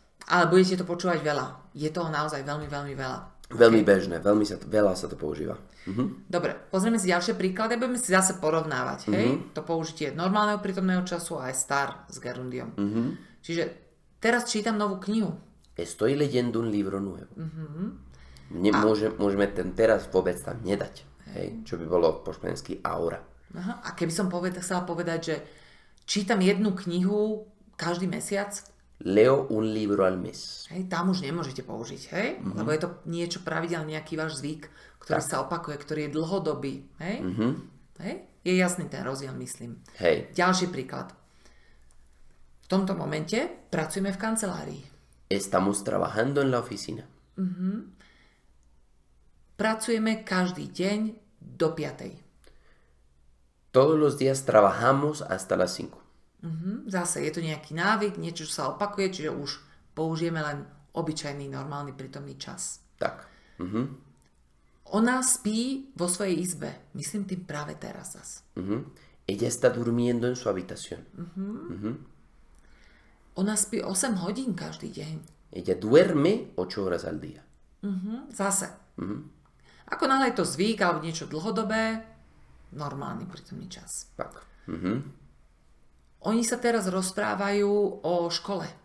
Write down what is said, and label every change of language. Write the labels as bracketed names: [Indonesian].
[Slovak] Ale budete to počúvať veľa. Je toho naozaj veľmi, veľmi veľa. Veľmi bežné, veľa sa to používa. Dobre, pozrieme si ďalšie príklady a budeme si zase porovnávať. Hej? To použitie normálneho prítomného času a aj star s gerundiom. Čiže teraz čítam novú knihu. [Spanish] Estoy leyendo un libro nuevo. [Slovak] Môžeme ten teraz vôbec tam nedať. Hej? Čo by bolo po španielsky ahora. Aha. A keby som chcela povedať, že čítam jednu knihu každý mesiac. [Spanish] Leo un libro al mes. [Slovak] Hej, tam už nemôžete použiť, hej? Lebo je to niečo pravidelné, nejaký váš zvyk, ktorý sa opakuje, ktorý je dlhodobý. Hej? Hej? Je jasný ten rozdiel, myslím. Hej. Ďalší príklad. V tomto momente pracujeme v kancelárii. [Spanish] Estamos trabajando en la oficina. [Slovak] Pracujeme každý deň do 5. [Spanish] Todos los días trabajamos hasta las 5. [Slovak] Zase je to nejaký návyk, niečo, čo sa opakuje, čiže už použijeme len obyčajný, normálny prítomný čas. Tak. Ona spí vo svojej izbe. Myslím tým práve teraz zas. [Spanish] Ella está durmiendo en su habitación. [Slovak] Ona spí 8 hodín každý deň. [Spanish] Ella duerme 8 horas al día. [Slovak] Zase. Ako náhle je to zvyk alebo niečo dlhodobé, normálny prítomný čas. Tak. Oni sa teraz rozprávajú o škole.